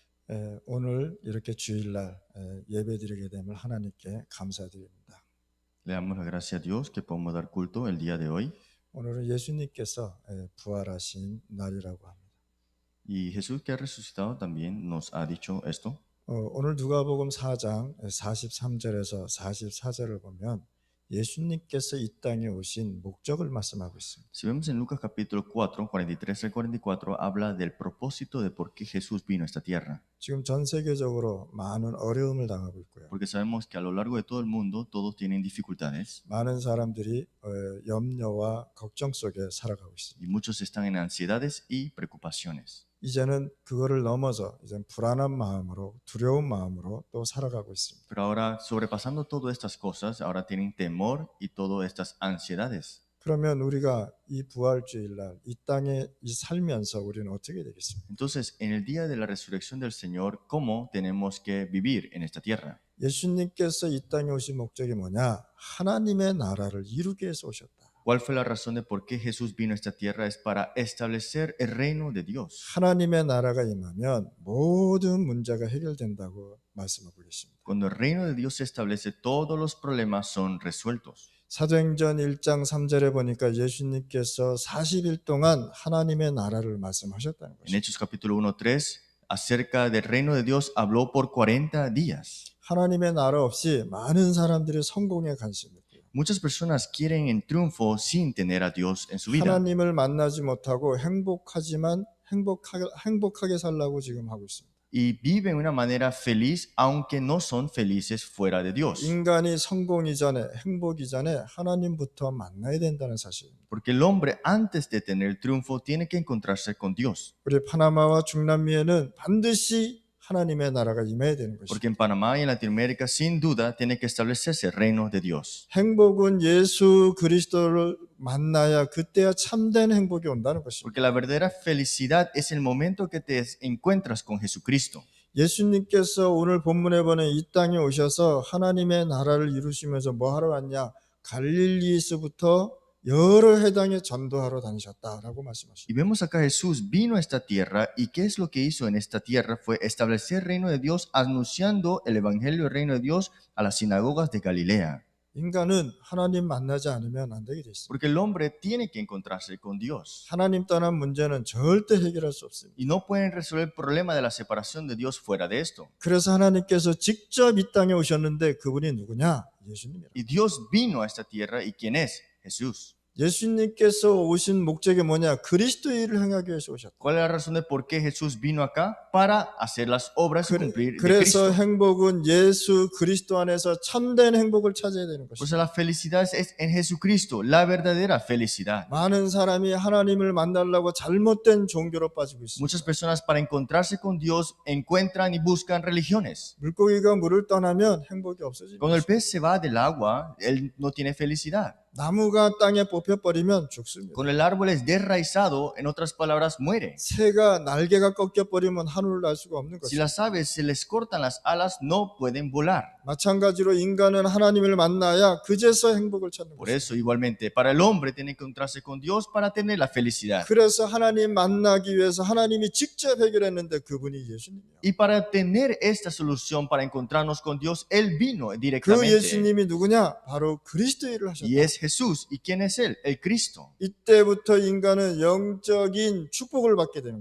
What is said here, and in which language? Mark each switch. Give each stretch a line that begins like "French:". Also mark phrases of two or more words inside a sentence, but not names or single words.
Korean: 오늘 이렇게 주일날 예배드리게 됨을 하나님께 감사드립니다.
Spanish: Le damos las gracias a Dios que podemos dar culto el día de hoy.
Korean: 오늘은 예수님께서 부활하신 날이라고 합니다.
Spanish: Y Jesús que ha resucitado también nos ha dicho esto.
Korean: 오늘 누가복음 4장 43절에서 44절을 보면 예수님께서 이 땅에 오신 목적을 말씀하고 있습니다.
Spanish: Si vemos en Lucas capítulo 4, 43 al 44, habla del propósito de por qué Jesús vino a esta tierra.
Korean: 지금 전 세계적으로 많은 어려움을 당하고 있고요.
Spanish: Porque sabemos que a lo largo de todo el mundo todos tienen dificultades
Korean: 많은 사람들이 염려와 걱정 속에 살아가고 있습니다.
Spanish: y muchos están en ansiedades y preocupaciones.
Korean: 이제는 그거를 넘어서 이제 불안한 마음으로 두려운 마음으로 또 살아가고 있습니다.
Spanish: Pero ahora, sobrepasando todas estas cosas, ahora tienen temor y todas estas ansiedades.
Korean: 그러면 우리가 이 부활주일날 이 땅에 살면서 우리는 어떻게 되겠습니까?
Spanish: Entonces, en el día de la resurrección del Señor, ¿cómo tenemos que vivir en esta tierra?
Korean: 예수님께서 이 땅에 오신 목적이 뭐냐? 하나님의 나라를 이루기 위해서 오셨다.
Spanish: ¿Cuál fue la razón de por qué Jesús vino a esta tierra? Es para establecer el reino de Dios.
Korean: 하나님의 나라가 임하면 모든 문제가 해결된다고 말씀하고 계십니다.
Spanish: Cuando el reino de Dios se establece, todos los problemas son resueltos.
Korean: 사도행전 1장 3절에 보니까 예수님께서 40일 동안 하나님의 나라를 말씀하셨다는
Spanish: En
Korean: 것입니다.
Spanish: Hechos capítulo 1, 3, acerca del reino de Dios, habló por 40 días.
Korean: 하나님의 나라 없이 많은 사람들이 성공에 관심이 있고요.
Spanish: Muchas personas quieren el triunfo sin tener a Dios en su vida.
Korean: 하나님을 만나지 못하고 행복하지만 행복하게 살라고 지금 하고 있습니다.
Spanish: Y viven de una manera feliz, aunque no son felices fuera de Dios.
Korean: 인간이 성공 이전에 행복 이전에 하나님부터 만나야 된다는 사실입니다.
Spanish: Porque el hombre, antes de tener el triunfo, tiene que encontrarse con Dios.
Korean: 우리 파나마와 중남미에는 반드시 하나님의 나라가 임해야 되는 것입니다.
Spanish: Porque en Panamá y en Latinoamérica, sin duda, tiene que establecerse el reino de Dios.
Korean: 행복은 예수 그리스도를 만나야 그때야 참된 행복이 온다는 것입니다.
Spanish: Porque la verdadera felicidad es el momento que te encuentras con Jesucristo.
Korean: 예수님께서 오늘 본문에 보는 이 땅에 오셔서 하나님의 나라를 이루시면서 뭐 하러 왔냐? 갈릴리에서부터 여러 해당에 전도하러 다니셨다라고 말씀하십니다.
Spanish: Y vemos acá Jesús vino a esta tierra y qué es lo que hizo en esta tierra fue establecer el reino de Dios anunciando el evangelio del reino de Dios a las sinagogas de Galilea.
Korean: 인간은 하나님 만나지 않으면 안 되게 돼 있습니다.
Spanish: Porque el hombre tiene que encontrarse con Dios.
Korean: 하나님 떠난 문제는 절대 해결할 수 없습니다.
Spanish: Y no pueden resolver el problema de la separación de Dios fuera de esto.
Korean: 그래서 하나님께서 직접 이 땅에 오셨는데 그분이 누구냐? 예수님이라.
Spanish: Y Dios vino a esta tierra y ¿quién es? Jesús.
Korean: 예수님께서 오신 목적이 뭐냐? 그리스도의 일을 행하기 위해서 오셨다.
Spanish: ¿Cuál es la razón de por qué Jesús vino acá? Para hacer las obras y cumplir de
Korean: 그래서
Spanish: Cristo.
Korean: 행복은 예수 그리스도 안에서 참된 행복을 찾아야 되는
Spanish: Por
Korean: 것입니다.
Spanish: eso la felicidad es en Jesucristo, la verdadera felicidad.
Korean: 많은 사람이 하나님을 만나려고 잘못된 종교로 빠지고 있습니다.
Spanish: Muchas personas para encontrarse con Dios encuentran y buscan religiones.
Korean: 물고기가 물을 떠나면 행복이 없어집니다.
Spanish: Cuando el pez se va del agua, él no tiene felicidad.
Korean: 나무가 땅에 뽑혀버리면 죽습니다.
Spanish: Cuando el árbol es desraizado, en otras palabras, muere.
Korean: 새가 날개가 꺾여버리면 하늘을 날 수가 없는
Spanish: Si
Korean: 것입니다.
Spanish: las aves se les cortan las alas, no pueden volar.
Korean: 마찬가지로 인간은 하나님을 만나야 그제서 행복을 찾는
Spanish: Por
Korean: 것입니다.
Spanish: eso, igualmente, para el hombre tiene que encontrarse con Dios para tener la felicidad.
Korean: 그래서 하나님 만나기 위해서 하나님이 직접 해결했는데 그분이 예수님이에요.
Spanish: Y para tener esta solución, para encontrarnos con Dios, Él vino
Korean: 그
Spanish: directamente.
Korean: 예수님이 누구냐? 바로 그리스도의 일을 하셨다.
Spanish: Y es Jesús. ¿Y quién es Él? El Cristo.
Korean: 이때부터 인간은 영적인 축복을 받게 되는